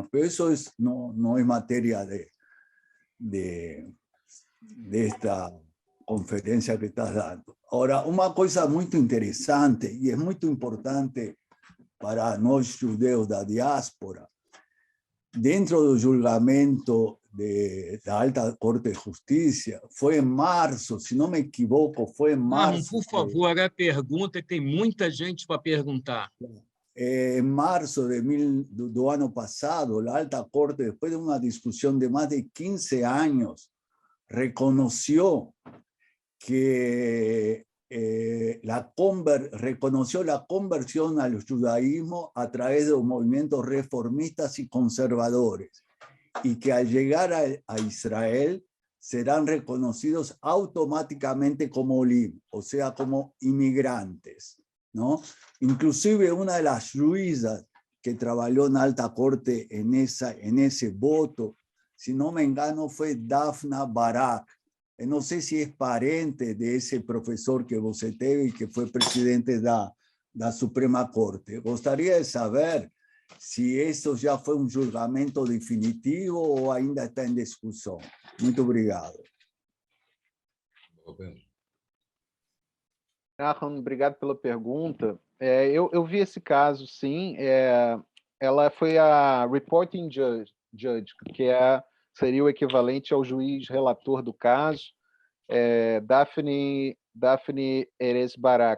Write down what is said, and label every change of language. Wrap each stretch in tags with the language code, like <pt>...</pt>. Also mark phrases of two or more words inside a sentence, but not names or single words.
<es>Pero eso no es materia de esta conferencia que estás dando. Ahora, una cosa muy interesante y es muy importante para los judeos de la diáspora, dentro del julgamento de la Alta Corte de Justiça,</es> <pt>foi em março, se não me equivoco, foi em março. Por favor, a pergunta, que tem muita gente para perguntar. Em março do ano passado, a Alta Corte, depois de uma discussão de mais de 15 anos, reconheceu que</pt> <es>reconoció la conversión al judaísmo a través de los movimientos reformistas y conservadores, y que al llegar a Israel serán reconocidos automáticamente como olim, o sea, como inmigrantes, ¿no? Inclusive una de las juízas que trabajó en alta corte en ese voto, si no me engano, fue Daphna Barak. No sé si es parente de ese profesor que</es> <pt>você teve</pt> <es>y que fue presidente da Suprema Corte.</es> <pt>Gostaria de saber</pt> <es>si eso ya fue un julgamento definitivo</es> <pt>o ainda está</pt> <es>en discusión.</es> <pt>Muito obrigado. Obrigado pela pergunta. Eu vi esse caso, sim. Ela foi a</pt> <en>reporting judge,</en> <pt>que seria o equivalente ao juiz relator do caso, Daphne Erez Barak.</pt>